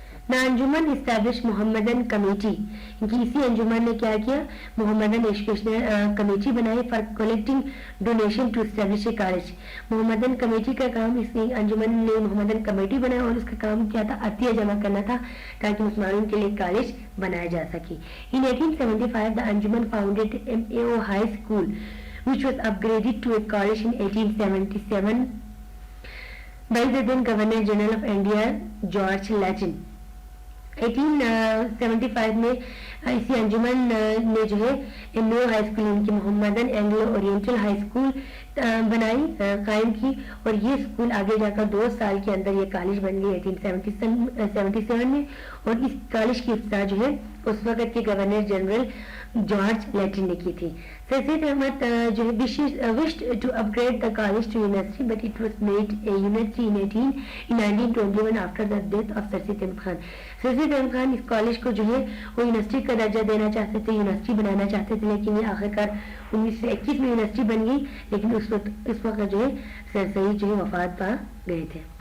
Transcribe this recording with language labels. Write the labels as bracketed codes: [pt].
[en] the anjuman establish Mohammedan committee, [ur] کیونکہ اسی انجمن نے کیا کیا, [en] Mohammedan educational committee بنائی for collecting donation to establish a college. [ur] Mohammedan committee کا کام, اس انجمن نے محمدن کمیٹی بنایا اور اس کا کام کیا تھا, عطیہ جمع کرنا تھا تاکہ مسلمانوں کے لیے کالج بنایا جا سکے. [en] In 1875 the anjuman founded MAO high school which was upgraded to a college in 1877 by the then Governor General of India George Latin. [ur] 1875 میں اسی انجمن نے جو ہے MAO ہائی اسکول, ان کی Mohammedan Anglo oriental high school بنائی, قائم کی, اور یہ اسکول آگے جا کر 2 سال کے اندر یہ کالج بن گئی 1877 میں. اور اس کالج کی افتتاح جو ہے اس وقت کے گورنر جنرل جارج لیٹن نے کی تھی. [en] Sir Syed Ahmad جو ہے wished to upgrade the college to university, but it was made a university in 1921 after the death of Sir Syed Ahmad Khan. [ur] Sir Syed Ahmad Khan اس college کو جو ہے وہ یونیورسٹی کا درجہ دینا چاہتے تھے, یونیورسٹی بنانا چاہتے تھے, لیکن یہ آخرکار 1921 میں یونیورسٹی بن گئی, لیکن اس وقت جو ہے سر سید جو ہے وفات پا گئے تھے.